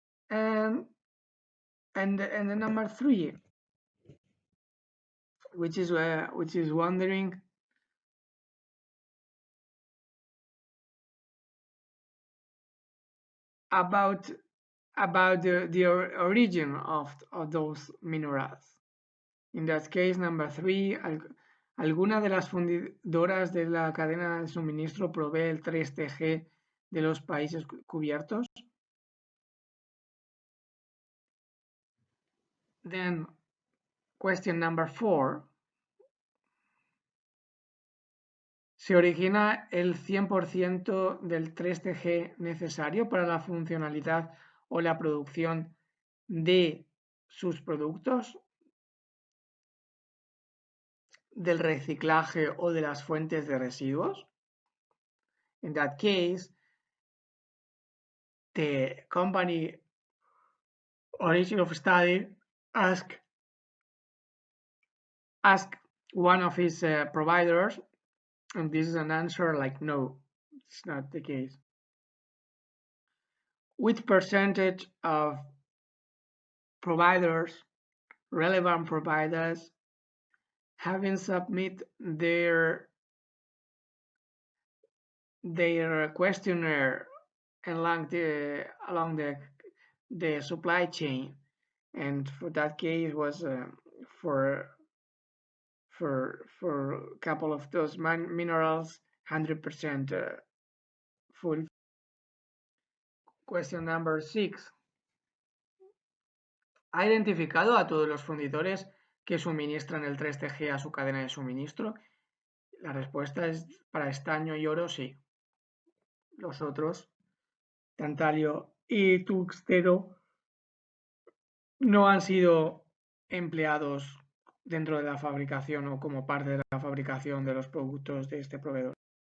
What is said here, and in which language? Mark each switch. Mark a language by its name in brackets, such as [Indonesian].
[English] And the number 3, which is wondering about the origin of those minerals. In that case, number 3, [Spanish] ¿alguna de las fundidoras de la cadena de suministro provee el 3TG de los países cubiertos? [English] Then, question number 4. [Spanish] ¿Se origina el 100% del 3TG necesario para la funcionalidad o la producción de sus productos, del reciclaje o de las fuentes de residuos? [English] In that case, the company origin of study ask one of its providers, and this is an answer like no, it's not the case. Which percentage of providers, relevant providers, having submit their questionnaire along the supply chain, and for that case was for a couple of those minerals 100% full. Question number 6. [Spanish] ¿Ha identificado a todos los fundidores que suministran el 3TG a su cadena de suministro? La respuesta es para estaño y oro, sí. Los otros, tantalio y tungsteno, no han sido empleados dentro de la fabricación o como parte de la fabricación de los productos de este proveedor.